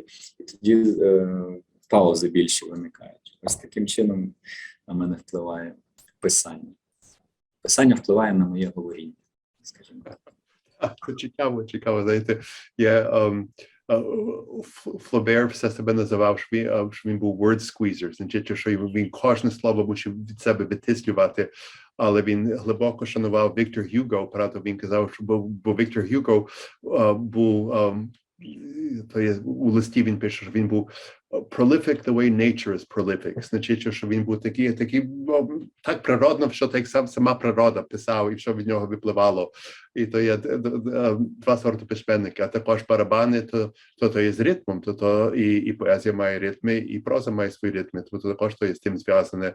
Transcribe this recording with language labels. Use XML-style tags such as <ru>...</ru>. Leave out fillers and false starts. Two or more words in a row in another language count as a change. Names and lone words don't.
<uk>І тоді паузи більше виникають. Ось таким чином на мене впливає писання. Писання впливає на моє говоріння, скажімо так. Це цікаво, знаєте, я Флобер все себе називав, що він був</uk> <en>word squeezer,</en> <uk>значить, що він кожне слово мусив від себе витислювати, але він глибоко шанував Віктор Гюго, правда, він казав, що бо Віктор Гюго був, то є, у листі він пише, що він був</uk> <en>prolific the way nature is prolific,</en> <uk>значить, що він був такий так природно, що так сама природа писав, і що від нього випливало. І то є два сорти письменника, а також барабани, то є з ритмом, то і поезія має ритми, і проза має свої ритми, то також то є з тим зв'язане.</uk>